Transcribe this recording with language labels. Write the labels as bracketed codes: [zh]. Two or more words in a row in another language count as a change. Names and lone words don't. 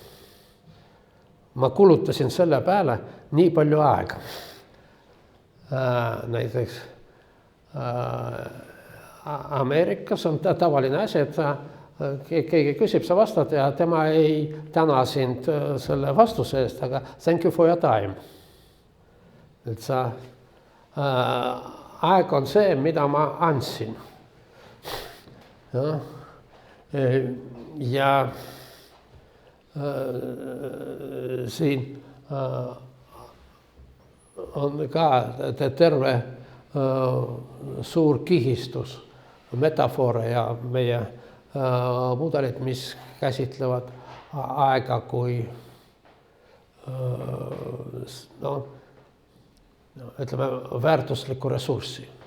[et] Ma kulutasin selle peale nii palju aega. Näiteks Ameerikas on tavaline asi, et keegi küsib, sa vastad ja tema ei täna sind selle vastuse eest, aga [en] thank you for your time. [et] Et sa aeg on see, mida ma andsin. Ja siin on ka terve suur kihistus metafoore ja meie mudelid, mis käsitlevad aega kui ütleme, väärtuslikku ressurssi.